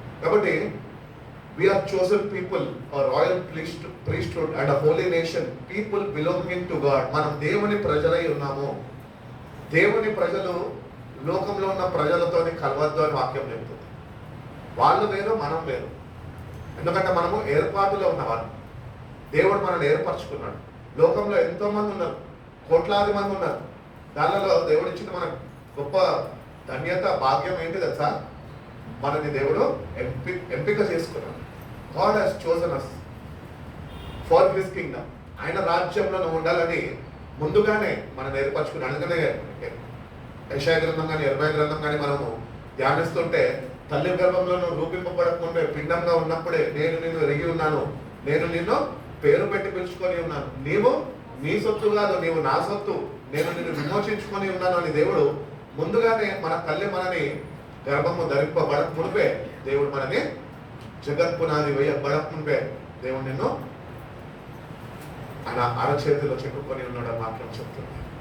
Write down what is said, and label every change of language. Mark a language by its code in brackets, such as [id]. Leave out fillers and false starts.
[te] కాబట్టి [en] we are chosen people, a royal priesthood and a holy nation, people belonging to God. [te] మనం దేవుని ప్రజలై ఉన్నాము. దేవుని ప్రజలు లోకంలో ఉన్న ప్రజలతోని కలవద్దు అని వాక్యం చెప్తుంది. వాళ్ళు వేరు, మనం వేరు. ఎందుకంటే మనము ఏర్పాటులో ఉన్నవారు. దేవుడు మనల్ని ఏర్పరచుకున్నాడు. లోకంలో ఎంతో మంది ఉన్నారు, కోట్లాది మంది ఉన్నారు. దానిలో దేవుడు ఇచ్చిన మన గొప్ప ధన్యత భాగ్యం ఏంటి తెలుసా? మనని దేవుడు ఎంపిక చేసుకున్నాడు. [en] God has chosen us for His kingdom. [te] ఆయన రాజ్యంలో నువ్వు ఉండాలని ముందుగానే మనం ఏర్పరచుకున్నాడు. అందుకనే యెషయా గ్రంథం కానీ యెర్మయా గ్రంథం కానీ మనము ధ్యానిస్తుంటే తల్లి గర్భంలో నువ్వు రూపింపబడకుంటే పిండంగా ఉన్నప్పుడే నేను నిన్ను ఎరిగి ఉన్నాను, నేను నిన్ను పేరు పెట్టి పిలుచుకొని ఉన్నాను, నీవు నీ సొత్తు కాదు, నీవు నా సొత్తు, నేను నిన్ను విమోచించుకొని ఉన్నాను అని దేవుడు ముందుగానే మన తల్లి మనని గర్భము ధరింపబడక మునిపే దేవుడు మనని జగత్ పునాది వేయబడక మునిపే దేవుడు నిన్ను ఆయన అరచేతిలో చెప్పుకొని ఉన్నాడు అని వాక్యం చెప్తుంది.